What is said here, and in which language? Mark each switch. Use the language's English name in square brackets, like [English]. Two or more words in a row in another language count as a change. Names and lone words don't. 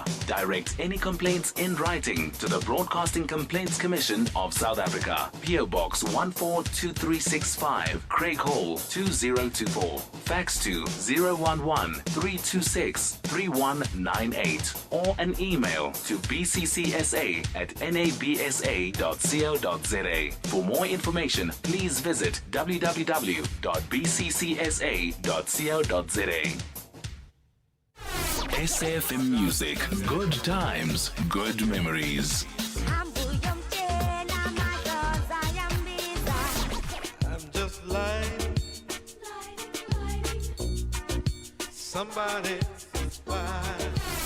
[English] Direct any complaints in writing to the Broadcasting Complaints Commission of South Africa. PO Box 142365, Craig Hall 2024. Fax to 011-326-3198 or an email to bccsa@nabsa.co.za. For more information, please visit www.bccsa.co.za. SAFM Music. Good times, good memories. I'm just like somebody fine.